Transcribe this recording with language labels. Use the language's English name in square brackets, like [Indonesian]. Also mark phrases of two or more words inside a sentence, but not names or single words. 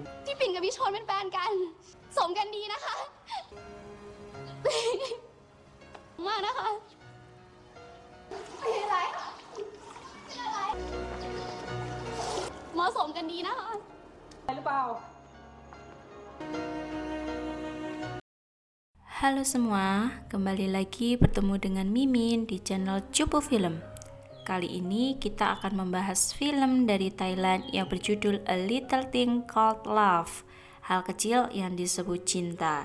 [Thai] พี่ปิ่นกับพี่ชนเป็นแฟนกันสมกันดีนะคะมากนะคะไม่เป็นไรไม่เป็นไรเหมาะสมกันดีนะคะ หรือเปล่า [Indonesian] Halo semua, kembali lagi bertemu dengan Mimin di channel Cupu Film. Kali ini kita akan membahas film dari Thailand yang berjudul A Little Thing Called Love, hal kecil yang disebut cinta.